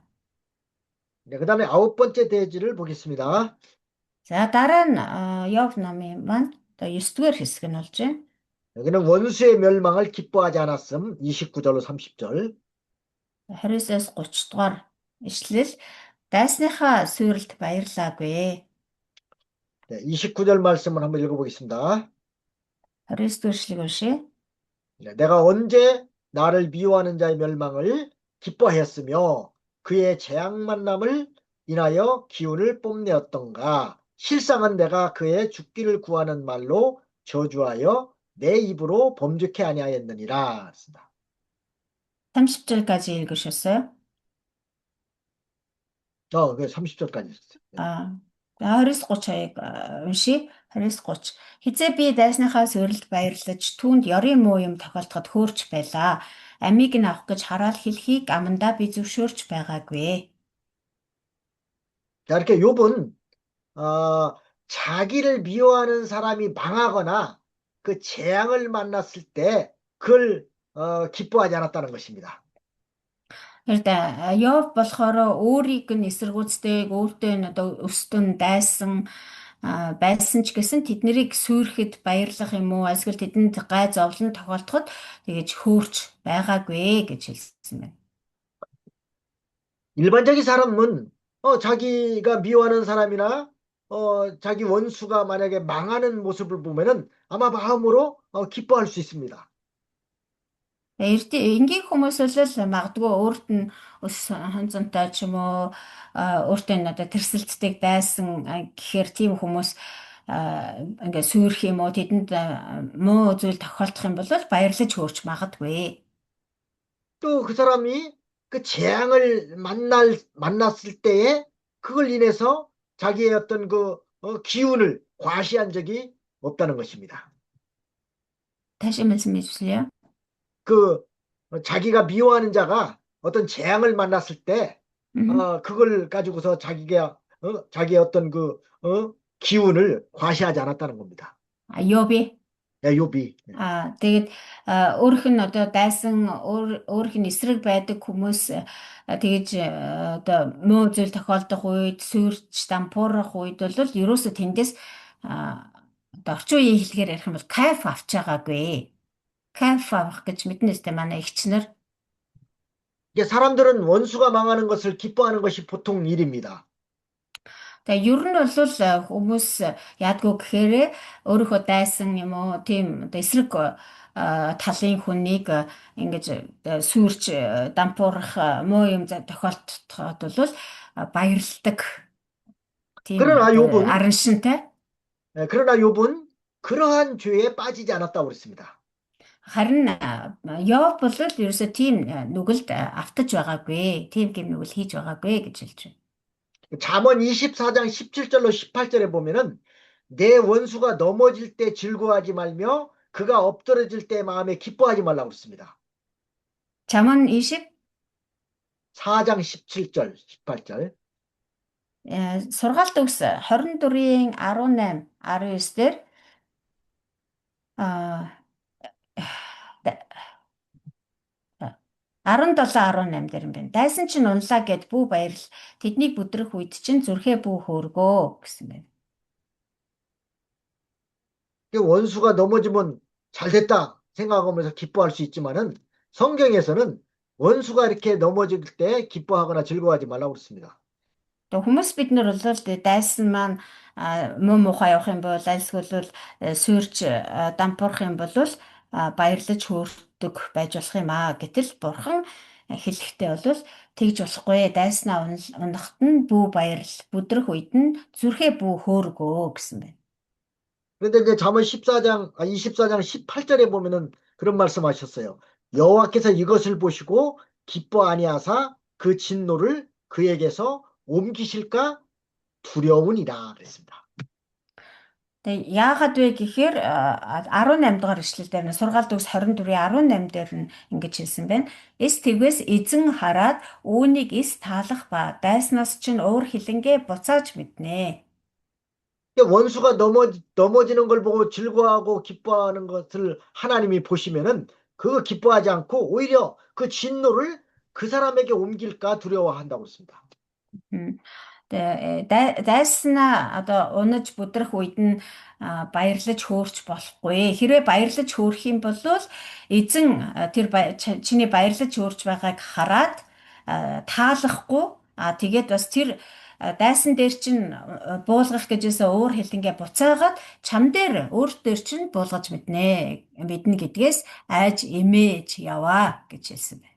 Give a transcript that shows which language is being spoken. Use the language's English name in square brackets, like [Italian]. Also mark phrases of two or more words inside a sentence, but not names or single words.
[Korean] 네, 그다음에 9번째 대지를 보겠습니다. [Mongolian] За дараа нь Йов номын маань одоо 9-р хэсэг нь болж байна. [Korean] 여기는 원수의 멸망을 기뻐하지 않았음 29절로 30절. [Mongolian] 20-аас 30 дугаар ишлэл дайсныхаа суйралд баярлаагүй. [Korean] 네, 29절 말씀을 한번 읽어보겠습니다. [Mongolian] 29-р ишлэгийг уншъя. [Korean] 네, 내가 언제 나를 미워하는 자의 멸망을 기뻐하였으며 그의 재앙 만남을 인하여 기운을 뽐내었던가. 실상은 내가 그의 죽기를 구하는 말로 저주하여 내 입으로 범죄케 아니하였느니라. 30절까지 읽으셨어요? 그 30절까지 있었어요. [Mongolian] 29-30-ыг уншия. 29-30. Хизээ би дайсныхаа суйралд баярлаж түүнд ёрын муу юм тохиолдоход хөөрч байлаа. Амийг нь авах гэж хараал хэлхийг амандаа би зөвшөөрч байгаагүй. [Korean] 자, 이렇게 욥은 자기를 미워하는 사람이 망하거나 그 재앙을 만났을 때 그걸 기뻐하지 않았다는 것입니다. [Mongolian] Тэгэхээр Йов болохоор өөрийг нь эсэргүүцдэг, өөртөө нь одоо өстөн дайсан байсан ч гэсэн тэднийг сүйрэхэд баярлах юм уу эсвэл тэдэнд гай зовлон тохиолдоход тэгэж хөөрч байгаагүй гэж хэлсэн байна. [Korean] 일반적인 사람은 자기가 미워하는 사람이나 자기 원수가 만약에 망하는 모습을 보면은 아마 마음으로 기뻐할 수 있습니다. [Mongolian] Энгийн хүмүүс бол магадгүй өөрт нь өс ханзантай ч юм уу өөртөө нь одоо тэрсэлцдэг дайсан гэхээр тийм хүмүүс ингээ сүйрэх юм уу тэдэнд муу зүйл тохиолдох юм бол баярлаж хөөрч магадгүй. [Korean] 또 그 사람이 그 재앙을 만났을 때에 그걸 인해서 자기의 어떤 그 기운을 과시한 적이 없다는 것입니다. 다시 말씀해 주세요. 그 자기가 미워하는 자가 어떤 재앙을 만났을 때 그걸 가지고서 자기의 어떤 기운을 과시하지 않았다는 겁니다. [Mongolian] Йоби. [Korean] 네, 욥이. 네. [Mongolian] Тэгээд өөрөх нь одоо дайсан өөрөх нь эсрэг байдаг хүмүүс тэгэж одоо муу зүйл тохиолдох үед сүйрч дампуурах үед бол ерөөсө тэндээс одоо орчин үеийн хэлгээр ярих юм бол кайф авч байгаагүй. Кайф авах гэж мэднэ сте манай эгчнэр. [Korean] 이게 사람들은 원수가 망하는 것을 기뻐하는 것이 보통 일입니다. [Mongolian] Тэгээ ер нь бол хүмүүс яадгүй гэхээр өөрийнхөө дайсан юм уу тийм одоо эсрэг талын хүнийг ингэж сүйрч дампуурах муу юм тохиолдоход бол баярлдаг тийм [Korean] 그러나 욥은 [Mongolian] араншинтай. [Korean] 그러나 욥은 그러한 죄에 빠지지 않았다고 그랬습니다. [Mongolian] Харин Йов бол ерөөсөө тийм нүгэлд автаж байгаагүй. Тийм гэм нүгэл хийж байгаагүй гэж хэлж байна. [Korean] 잠언 24장 17절로 18절에 보면은 내 원수가 넘어질 때 즐거워하지 말며 그가 엎드러질 때 마음에 기뻐하지 말라고 했습니다. 잠언 20 4장 17절, 18절. [Mongolian] сургаалт өгс 24-ийн 18, 19 дээр а 17-18 дээр юм байна. Дайсан чинь унлаа гэд бүү баярл. Тэднийг бүдрэх үед чинь зүрхээ бүү хөөргөө гэсэн байна. [Korean] 원수가 넘어지면 잘 됐다 생각하면서 기뻐할 수 있지만은 성경에서는 원수가 이렇게 넘어질 때 기뻐하거나 즐거워하지 말라고 그랬습니다. [Mongolian] Тэгээ хүмүүс бид нар бол дайсан маань муу мухай явах юм бол альсгөл сүйрч дампуурах юм бол баярлаж хөөрдөг байж болох юм аа. Гэтэл бурхан хэлэхдээ бол тэгж болохгүй. Дайснаа унахт нь бүү баярл. Бүдрэх үед нь зүрхээ бүү хөөргөө гэсэн байна. [Korean] 그런데 이제 잠언 24장 18절에 보면은 그런 말씀하셨어요. 여호와께서 이것을 보시고 기뻐 아니하사 그 진노를 그에게서 옮기실까 두려우니라 그랬습니다. [Mongolian] Тэгээ яагаад вэ гэхээр 18 дугаар эшлэл дээр нь сургаалт өгс 24-ийн 18 дээр нь ингэж хэлсэн байна. Эс тэгвээс эзэн хараад үүнийг эс таалах ба дайснаас чинь өөр хилэнгээ буцааж мэднэ. [Korean] 원수가 넘어지는 걸 보고 즐거워하고 기뻐하는 것을 하나님이 보시면은 그거 기뻐하지 않고 오히려 그 진노를 그 사람에게 옮길까 두려워한다고 했습니다. [Mongolian] Дайснаа одоо унаж бүдрэх үед нь баярлаж хөөрч болохгүй. Хэрвээ баярлаж хөөрөх юм бол эзэн тэр чиний баярлаж хөөрч байгааг хараад таалахгүй. Тэгээд бас тэр дайсан дээр чинь буулгах гэжээс өөр хилэнгээ буцаагаад чам дээр өөр дээр чинь буулгаж мэднэ гэдгээс айж эмээж яваа гэж хэлсэн байна.